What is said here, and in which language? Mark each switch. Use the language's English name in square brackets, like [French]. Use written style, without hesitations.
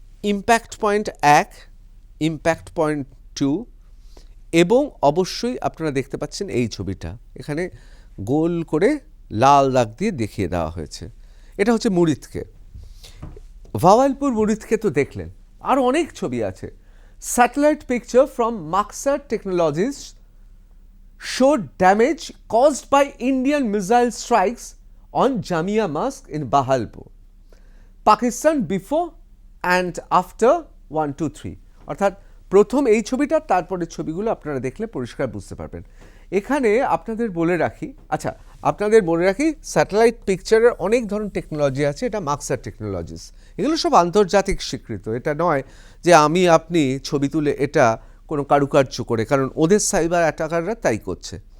[Bangla] Impact point 1, impact point 2 এবং অবশ্যই আপনারা দেখতে পাচ্ছেন এই ছবিটা, এখানে গোল করে লাল দাগ দিয়ে দেখিয়ে দেওয়া হয়েছে। এটা হচ্ছে মুরিদকে, ভাওয়ালপুর মুরিদকে তো দেখলেন, আর অনেক ছবি আছে। [English] Satellite picture from Maxar technologies showed damage caused by Indian missile strikes on Jamia Mosque in Bahalpur, Pakistan before and after 1, 2, 3। [Bangla] অর্থাৎ প্রথম এই ছবিটা, তারপরে ছবিগুলো আপনারা দেখলে পরিষ্কার বুঝতে পারবেন। এখানে আপনাদের বলে রাখি, আচ্ছা আপনাদের বলে রাখি, স্যাটেলাইট পিকচারের অনেক ধরনের টেকনোলজি আছে, এটা মাক্সার টেকনোলজিস, এগুলো সব আন্তর্জাতিক স্বীকৃত। এটা নয় যে আমি আপনি ছবি তুলে এটা কোনো কারুকার্য করে, কারণ ওদের সাইবার অ্যাটাকাররা তাই করছে।